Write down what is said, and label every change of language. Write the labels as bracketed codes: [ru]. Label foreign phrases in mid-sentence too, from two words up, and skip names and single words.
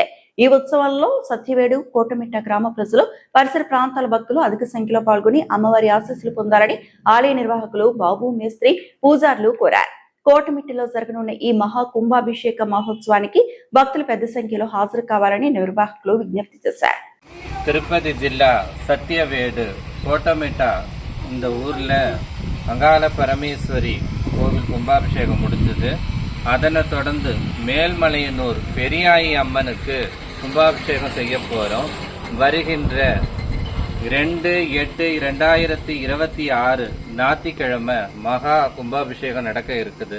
[te] ఈ ఉత్సవంలో సత్యవేడు కోటమిట్ట గ్రామ ప్రజలు పరిసర ప్రాంతాల భక్తులు అధిక సంఖ్యలో పాల్గొని అమ్మవారి ఆశీస్సులు పొందాలని ఆలయ నిర్వాహకులు బాబు మేస్త్రి పూజారులు కోరారు. కోటమిట్టలో జరగనున్న ఈ మహా కుంభాభిషేక మహోత్సవానికి భక్తులు పెద్ద సంఖ్యలో హాజరు కావాలని నిర్వాహకులు విజ్ఞప్తి చేశారు. [ta] திருப்பதி ஜில்லா சத்தியவேடு கோட்டமிட்ட இந்த ஊர்ல அங்காள பரமேஸ்வரி கோவில் கும்பாபிஷேகம் முடிஞ்சது. அதனை தொடர்ந்து மேல்மலையனூர் பெரியாயி அம்மனுக்கு கும்பாபிஷேகம் செய்ய போறோம். வருகின்ற 2/8/2026 ஞாயிற்றுக்கிழமை மகா கும்பாபிஷேகம் நடக்க இருக்குது.